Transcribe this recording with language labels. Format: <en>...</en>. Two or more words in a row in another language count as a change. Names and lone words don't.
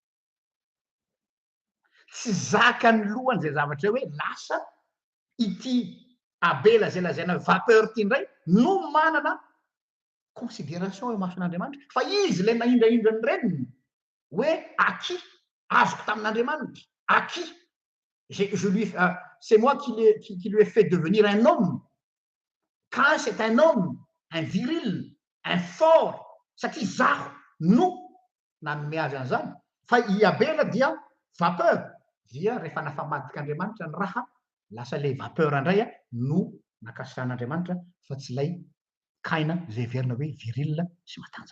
<mg>Tsy zakany lohany izay zavatra hoe lasa ity Abela zay lazaina vapeur ity indray no manana considération eo mason'Andriamanitra fa izy ilay nahindrahindra ny reniny hoe aky azoko tamin'Andriamanitra, aky</mg> <fr>c'est moi qui lui ai fait devenir un homme. Quand c'est un homme, un viril, un fort,</fr> <mg>satria zaho no nanome azy an'izany. Fa i Abela dia vapeur, dia rehefa nafamadik'Andriamanitra ny raha lasa</mg> <fr>le vapeur</fr> <mg>indray no nakasitrahan'Andriamanitra fa tsy ilay Kaina zay verina hoe viril sy matanjaka.</mg>